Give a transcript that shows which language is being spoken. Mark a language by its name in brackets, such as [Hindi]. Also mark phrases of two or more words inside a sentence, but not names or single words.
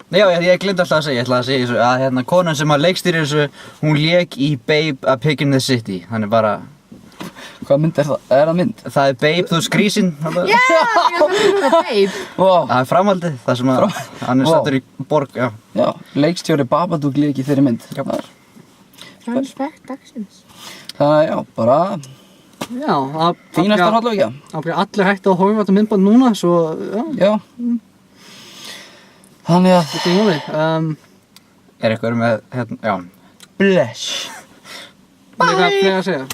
[Icelandic] Já, ég gleymdi alltaf að segja, ég ætla að segja þessu, að hérna konan sem að leikstýra þessu, hún lék í Babe a Pig in the City, þannig bara... Hvað mynd er það? Er það mynd? Það er Babe, þú veist grísinn. Já, ég fann það Babe. Það er framhaldið, það sem að hann er stattur í borg, já. Já, leikstjóri Babadook lék í þeirri mynd. Já. [English] Fun fact dagsins. [Icelandic] Þannig að já, bara Já, fínasta hrollvekja. Allir hægt að horfa þetta myndband núna, svo Já. Þannig að þetta er málið. Er eitthvað með, hérna, já. Bless. Er eitthvað fleiri að segja?